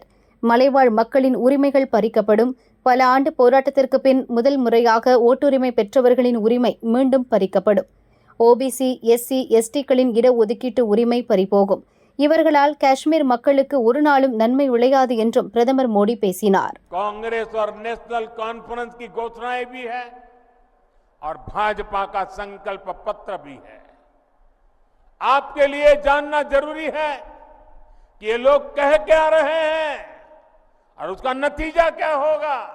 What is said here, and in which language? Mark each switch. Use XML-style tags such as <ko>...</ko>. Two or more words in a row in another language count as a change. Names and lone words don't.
<ta>மலைவாழ் மக்களின் உரிமைகள் பறிக்கப்படும். பல ஆண்டு போராட்டத்திற்கு பின் முதல் முறையாக ஓட்டுரிமை பெற்றவர்களின் உரிமை மீண்டும் பறிக்கப்படும். ஓபிசி, எஸ்சி, எஸ்டிக்களின் இடஒதுக்கீட்டு உரிமை பறிபோகும். இவர்களால் காஷ்மீர் மக்களுக்கு ஒரு நாளும் நன்மை விளையாது என்றும் பிரதமர் மோடி பேசினார்.</ta> <hi>कांग्रेस और नेशनल कॉन्फ्रेंस की घोषणाएं भी है और भाजपा का संकल्प पत्र भी है. आपके लिए जानना जरूरी है कि ये लोग कह क्या रहे हैं और उसका नतीजा क्या होगा.</hi>